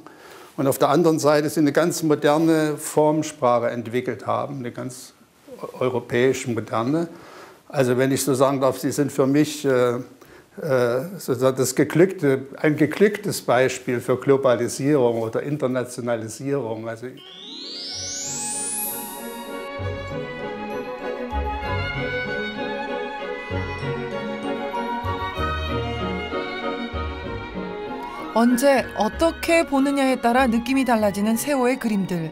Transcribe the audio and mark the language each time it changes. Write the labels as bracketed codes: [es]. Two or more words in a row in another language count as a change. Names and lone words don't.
[de] Und auf der anderen Seite sie eine ganz moderne Formsprache entwickelt haben, eine ganz europäische moderne. Also wenn ich so sagen darf, sie sind für mich sozusagen ein geglücktes Beispiel für Globalisierung oder Internationalisierung. Also [ko] 언제 어떻게 보느냐에 따라 느낌이 달라지는 세호의 그림들.